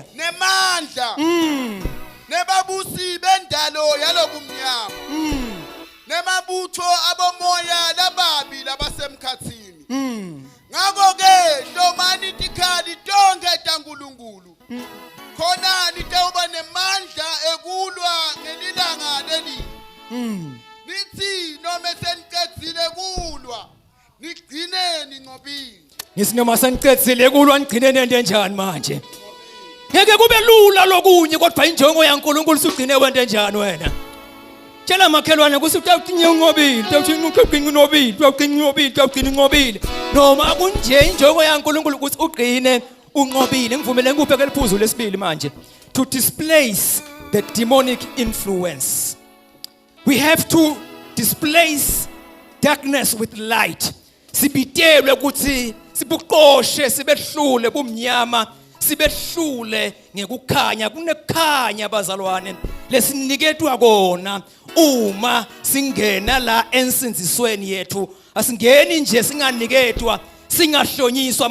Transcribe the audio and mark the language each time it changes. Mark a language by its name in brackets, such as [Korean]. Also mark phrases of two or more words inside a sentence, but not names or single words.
[Swati] nemandla nebabusi bendalo yalobumnyama nemabutho abomoya lababi labasemkhathini. Ngakho-ke hlomani tikhali tonke taNkulunkulu khona nitawuba nemandla ekulwa ngelilanga leli. Nithi noma seniqedile kulwa nigcine ninqobile. ngithi noma senicedzile kulwa nigcine nento enjani manje? Ngeke kube lula lokunye kodwa injongo yaNkulunkulu usugcine wento enjani wena? Tshela makhelwane kuthi utawugcina unqobile, utawugcina unqobile. Noma kunje injongo yaNkulunkulu ukuthi ugcine unqobile. Ngivumele ngikuphe ke liphuzu lesibili manje. [English] To displace the demonic influence. We have to displace darkness with light. [Swati] Sibitelwe ukuthi sibuqoshe sibehlule bumnyama, sibehlule ngekukhanya. Kunekukhanya bazalwane lesiniketwa kona uma singena la ensinzisweni yethu. Asingeni nje singaniketwa singahlonyiswa.